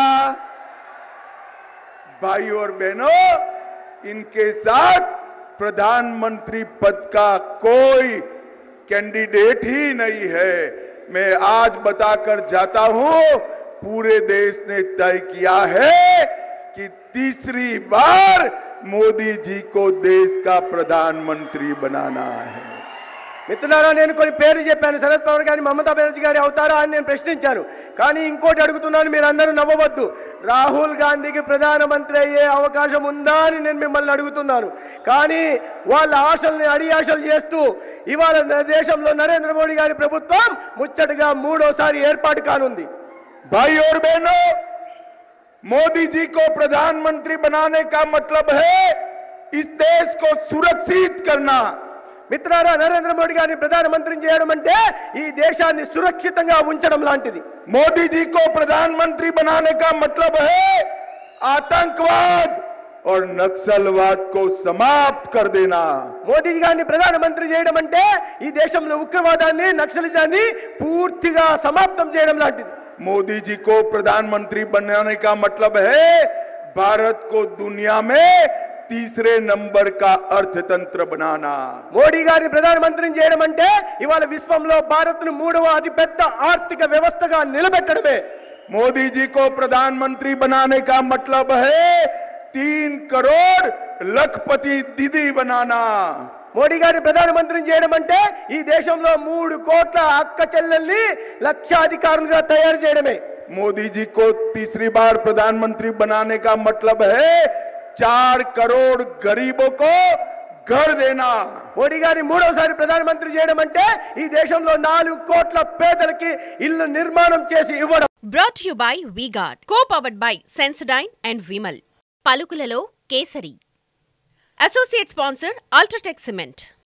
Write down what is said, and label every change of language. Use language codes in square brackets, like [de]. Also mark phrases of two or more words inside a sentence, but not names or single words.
[hi] भाई और बहनों, इनके साथ प्रधानमंत्री पद का कोई कैंडिडेट ही नहीं है. मैं आज बताकर जाता हूं, पूरे देश ने तय किया है कि तीसरी बार मोदी जी को देश का प्रधानमंत्री बनाना है. [te] మిత్రులారా, నేను కొన్ని పేర్లు చెప్పాను. శరద్ పవార్ గారి, మమతా బెనర్జీ గారి అవుతారా అని నేను ప్రశ్నించాను. కానీ ఇంకోటి అడుగుతున్నాను, మీరు అందరూ నవ్వవద్దు. రాహుల్ గాంధీకి ప్రధానమంత్రి అయ్యే అవకాశం ఉందా అని నేను మిమ్మల్ని అడుగుతున్నాను. కానీ వాళ్ళ ఆశల్ని అడియాశలు చేస్తూ ఇవాళ దేశంలో నరేంద్ర మోడీ గారి ప్రభుత్వం ముచ్చటగా మూడోసారి ఏర్పాటు కానుంది. [hi] भाई और बहनों, मोदी जी को प्रधानमंत्री बनाने का मतलब है इस देश को सुरक्षित करना. [te] మిత్రులారా, నరేంద్ర మోడీ గారిని ప్రధానమంత్రిని చేయడం అంటే ఈ దేశాన్ని సురక్షితంగా ఉంచడం లాంటిది. [hi] मोदी जी को प्रधानमंत्री बनाने का मतलब है आतंकवाद और नक्सलवाद को समाप्त कर देना. [te] మోదీ గారిని ప్రధానమంత్రి చేయడం అంటే ఈ దేశంలో ఉగ్రవాదాన్ని, నక్సలిజాన్ని పూర్తిగా సమాప్తం చేయడం లాంటిది. [hi] मोदी जी को प्रधानमंत्री बनाने का मतलब है भारत को दुनिया में तीसरे नंबर का अर्थतंत्र बनाना. [te] మోడీ గారిని ప్రధానమంత్రిని చేయడం అంటే ఇవాళ విశ్వంలో భారత్ను మూడవ అతిపెద్ద ఆర్థిక వ్యవస్థగా నిలబెట్టడమే. [hi] मोदी जी को प्रधानमंत्री बनाने का मतलब है 3 करोड़ लखपति दीदी बनाना. [te] మోడీ గారిని ప్రధానమంత్రిని చేయడం అంటే ఈ దేశంలో 3 కోట్ల అక్క చెల్లెల్ని లక్షాధికారులుగా తయారు చేయడమే. [hi] मोदी जी को तीसरी बार प्रधानमंत्री बनाने का मतलब है 4 करोड़ गरीबों को घर देना. [te] మోడీ గారిని మూడోసారి ప్రధానమంత్రి చేయడం అంటే ఈ దేశంలో 4 కోట్ల పేదలకి ఇల్లు నిర్మాణం చేసి ఇవ్వడం. [en] Brought to you by V-Guard, co-powered by Sensodyne and Vimal. [te] పలుకులలో కేసరి. [en] Associate sponsor Ultratech Cement.